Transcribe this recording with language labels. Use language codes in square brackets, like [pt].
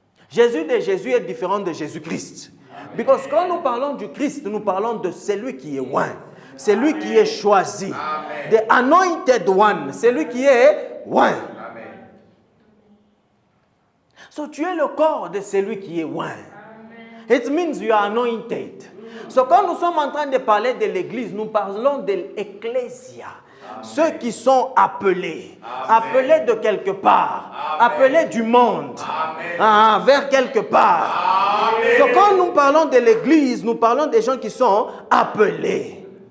[fr] Jésus est différent de Jésus-Christ. Because quand nous parlons du Christ, nous parlons de celui qui est loin. Celui qui est choisi. Amen. [en] The anointed one. [fr] Celui qui est loin. Amen. So tu es le corps de celui qui est loin. [en] It means you are anointed. [fr] So quand nous sommes en train de parler de l'église, nous parlons de l'ecclésia. Ceux qui sont appelés. Appelés de quelque part. Appelés du monde. Vers quelque part. So quand nous parlons de l'église, nous parlons des gens qui sont appelés.